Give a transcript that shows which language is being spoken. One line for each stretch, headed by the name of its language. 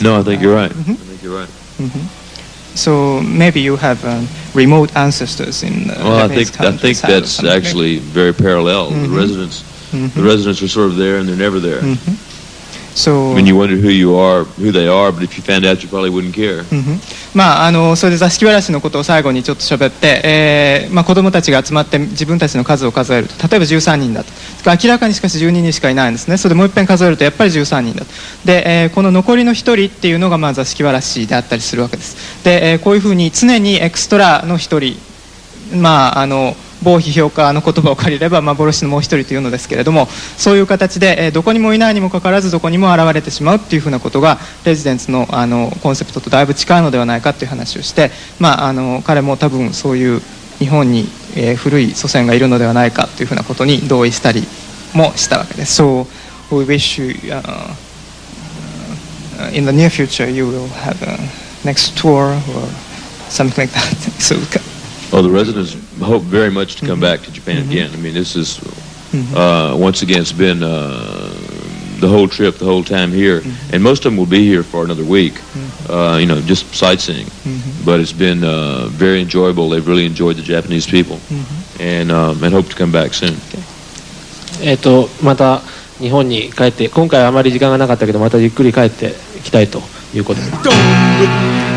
English: No, I think you're right. I think you're right. So maybe you have remote ancestors in. Well, I think that's actually very parallel. The residents are sort of there and they're never there. So. I mean, you wonder who they are, but if you found out, you probably wouldn't care.
Japanese: それで座敷わらしのことを最後にちょっと喋って、子供たちが集まって自分たちの数を数えると、例えば13人だと。明らかにしかし12人しかいないんですね。それでもう一遍数えるとやっぱり13人だと。で、この残りの1人っていうのが座敷わらしであったりするわけです。で、こういうふうに常にエクストラの1人、某批評家の言葉を借りれば幻のもう一人というのですけれども、そういう形で、どこにもいないにもかかわらずどこにも現れてしまうっていうふうなことがレジデンスの、コンセプトとだいぶ近いのではないかという話をして、彼も多分そういう日本に、古い祖先がいるのではないかというふうなことに同意したりもしたわけです。
English: So we wish you, in the near future you will have a next tour or something like that. So Well, the residents hope very much to come back to Japan again. I mean, this is, once again, it's been the whole trip, the whole time here. And most of them will be here for another week, just sightseeing. But it's been very enjoyable. They've really enjoyed the Japanese people and hope to come back soon.
Japanese: また日本に帰って、今回はあまり時間がなかったけど、またゆっくり帰ってきたいということです。